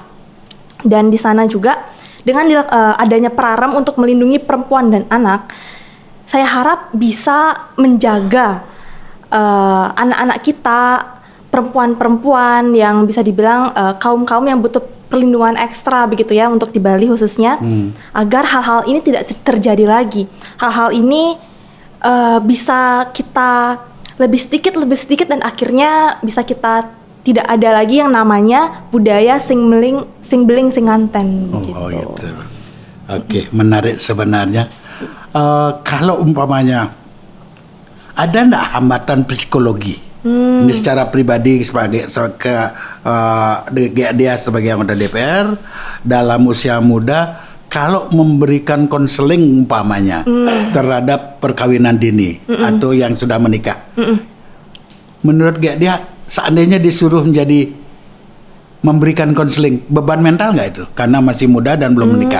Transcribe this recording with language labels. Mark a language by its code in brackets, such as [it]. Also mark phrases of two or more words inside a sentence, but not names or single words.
[id] Dan di sana juga dengan adanya prarem untuk melindungi perempuan dan anak, saya harap bisa menjaga anak-anak kita, perempuan-perempuan yang bisa dibilang kaum-kaum yang butuh perlindungan ekstra begitu ya untuk di Bali khususnya, agar hal-hal ini tidak terjadi lagi. Hal-hal ini bisa kita lebih sedikit dan akhirnya bisa kita tidak ada lagi yang namanya budaya [ban] sing beling sing nganten [id] gitu. Oke, menarik sebenarnya. Kalau umpamanya ada enggak hambatan psikologi? Ini secara pribadi dia sebagai anggota DPR dalam usia muda, kalau memberikan konseling umpamanya terhadap perkawinan dini atau yang sudah menikah, menurut dia seandainya disuruh menjadi memberikan konseling, beban mental nggak itu karena masih muda dan belum menikah?